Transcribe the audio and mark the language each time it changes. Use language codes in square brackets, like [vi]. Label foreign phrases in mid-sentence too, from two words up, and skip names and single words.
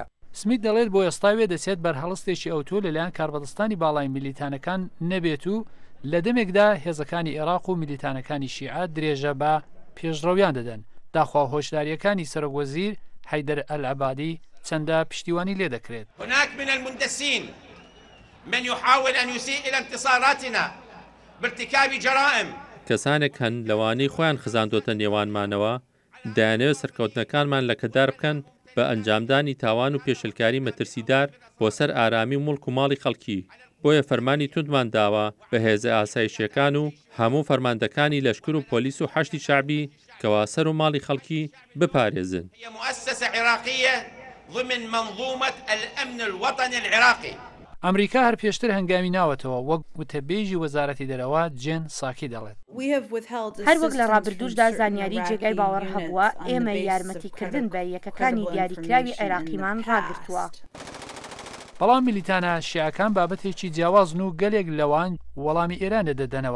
[ckb] سمیت دەڵێت بۆ ئێستاوێ دەچێت بەرهەڵستێکی ئەوتۆ لەلایەن کاربەدەستانی باڵای میلیتانەکان نەبێت و لە دەمێکدا هێزەکانی عێراق و میلیتانەکانی شیعە درێژە بە پێشڕەویان دەدەن. داخوا هۆشداریەکانی سەرۆکوەزیر حەیدەر ئەلعەبادی چەندە پشتیوانی لێ دەکرێت. [ar] هناك من المندسين من يحاول أن يسيء إلى انتصاراتنا بارتكاب جرائم. [ckb] کەسانێک هەن لەوانەی خۆیان خزاندۆتە نێوانمانەوە دەیانەوێت سەرکەوتنەکانمان لەکەدار بکەن بە ئەنجامدانی تاوان و پێشلکاری مەترسیدار بۆ سەر ئارامی و مڵک و ماڵی خەڵکی. بۆیە فەرمانی توندمان داوە بە هێزە ئاسایشیەکان و هەموو فەرماندەکانی لەشکر و پۆلیس و حەشتی شعبی کەوا سەر و ماڵی خەڵکی بپارێزن. [ar] مؤسسة عراقية ضمن منظومة الأمن الوطني العراقي. [ckb] ئەمریکا هەر پێشتر هەنگامی ناوەتەوە وەک وتەبێژی وەزارەتی دەرەوە جێن ساکی دەڵێت. هەر وەک لە ڕابردووشدا زانیاری جێگای باوەڕ هەبووە ئێمە یارمەتیکردن بە یەکەکانی دیاریکراوی عێراقیمان ڕاگرتووە. بەڵام میلیتانە شیعەکان بابەتێکی جیاوازن و گەلێک لەوان وەڵامی ئێرانە دەدەنەوە.